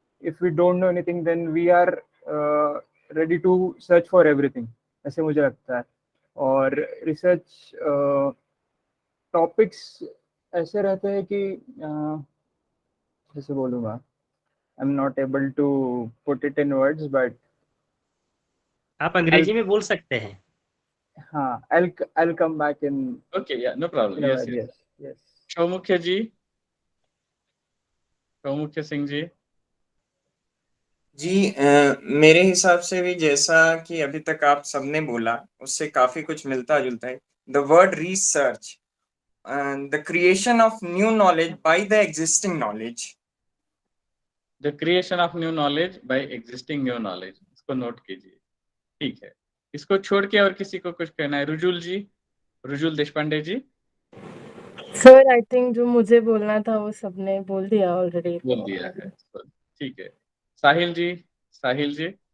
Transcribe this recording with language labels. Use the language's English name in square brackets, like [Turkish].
[English] if we don't know anything then we are ready to search for everything, [Hindi] ऐसे मुझे लगता है। और रिसर्च टॉपिक्स ऐसे रहते हैं कि जैसे बोलूँगा, [English] I am not able to put it in words, but [Hindi] आप अंग्रेजी में बोल सकते हैं। [English] हाँ, I'll come back in okay, या no problem, a yes word, yes. yes. [Hindi] सौमुख्य जी, सौमुख्य सिंह जी। जी मेरे हिसाब से भी जैसा कि अभी तक आप सबने बोला उससे काफी कुछ मिलता जुलता है। [English] The word research and the creation of new knowledge by the existing knowledge. The creation of new knowledge by existing new knowledge, [Hindi] इसको नोट कीजिए। ठीक है, इसको छोड़ के और किसी को कुछ कहना है? रुजुल जी, रुजुल देशपांडे जी। सर [English] I think [Hindi] जो मुझे बोलना था वो सबने बोल दिया ऑलरेडी। बोल दिया है, ठीक है। साहिल जी, साहिल जी।